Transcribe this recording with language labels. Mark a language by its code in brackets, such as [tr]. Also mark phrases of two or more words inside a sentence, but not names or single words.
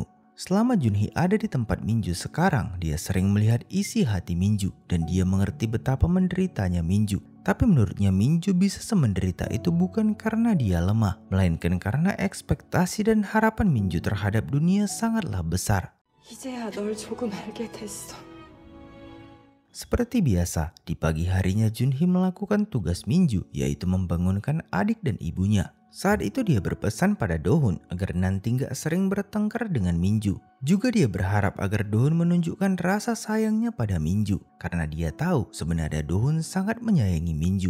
[id] Selama Jun-hee ada di tempat Min-ju sekarang, dia sering melihat isi hati Min-ju dan dia mengerti betapa menderitanya Min-ju. Tapi menurutnya Min-ju bisa semenderita itu bukan karena dia lemah, melainkan karena ekspektasi dan harapan Min-ju terhadap dunia sangatlah besar. [ko] 이제야 널 조금 알게 됐어. [id] Seperti biasa, di pagi harinya Jun-hee melakukan tugas Min-ju, yaitu membangunkan adik dan ibunya. Saat itu dia berpesan pada Do-hun agar nanti gak sering bertengkar dengan Min-ju. Juga dia berharap agar Do-hun menunjukkan rasa sayangnya pada Min-ju, karena dia tahu sebenarnya Do-hun sangat menyayangi Min-ju.